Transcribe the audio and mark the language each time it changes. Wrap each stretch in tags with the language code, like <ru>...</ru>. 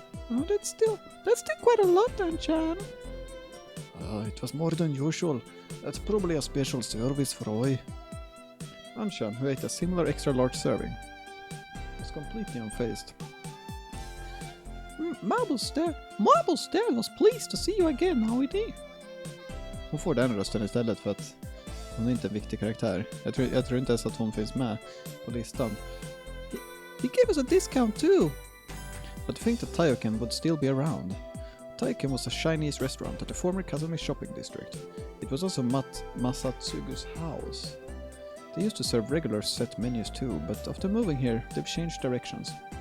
<en>Oh, that's still quite a lot, Anshan. It was more than usual. That's probably a special service for Oi. Anshan, who ate a similar extra large serving, was completely unfazed. Mabu's dad was pleased to see you again, Hoidi.</en> <sv>Hon får den rösten istället för att hon är inte en viktig karaktär. Jag tror inte ens att hon finns med på listan.</sv> <en>He gave us a discount too. But to think that Taiyuken would still be around. Taiyuken was a Chinese restaurant at the former Kazumi shopping district. It was also Masatsugu's house. They used to serve regular set menus too, but after moving here, they've changed directions.</en>